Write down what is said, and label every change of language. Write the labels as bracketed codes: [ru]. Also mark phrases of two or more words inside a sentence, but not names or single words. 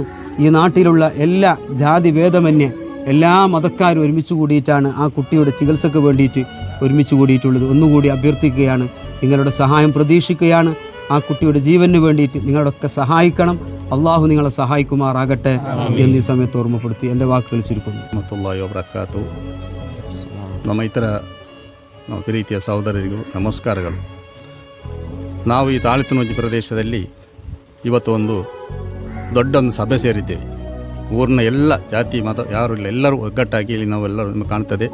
[ml] ഈ നാട്ടിലുള്ള എല്ലാ ജാതി ഭേദമന്യേ എല്ലാ മതക്കാരും ഒരുമിച്ച് കൂടിയിട്ടാണ് ആ കുട്ടിയുടെ ചികിത്സയ്ക്ക് വേണ്ടിയിട്ട് ഒരുമിച്ച് കൂടിയിട്ടുള്ളത്. ഒന്നുകൂടി അഭ്യർത്ഥിക്കുകയാണ്, നിങ്ങളുടെ സഹായം പ്രതീക്ഷിക്കുകയാണ്. ആ കുട്ടിയുടെ ജീവന് വേണ്ടിയിട്ട് നിങ്ങളൊക്കെ സഹായിക്കണം. അള്ളാഹു നിങ്ങളെ സഹായിക്കുമാറാകട്ടെ എന്നീ സമയത്ത് ഓർമ്മപ്പെടുത്തി എൻ്റെ വാക്കുകൾ ചുരുക്കുന്നു. [ar] رحمة الله وبركاته. [kn] ನಮ್ಮ ಇತರ ನಮ್ಮ ಪ್ರೀತಿಯ ಸಹೋದರರಿಗೂ ನಮಸ್ಕಾರಗಳು. ನಾವು ಈ ತಾಳಿತನೋಜಿ ಪ್ರದೇಶದಲ್ಲಿ ಇವತ್ತು ಒಂದು ದೊಡ್ಡೊಂದು ಸಭೆ ಸೇರಿದ್ದೇವೆ. ಊರಿನ ಎಲ್ಲ ಜಾತಿ ಮತ ಯಾರು ಇಲ್ಲ, ಎಲ್ಲರೂ ಒಗ್ಗಟ್ಟಾಗಿ ಇಲ್ಲಿ ನಾವೆಲ್ಲರೂ ಕಾಣ್ತದೆ.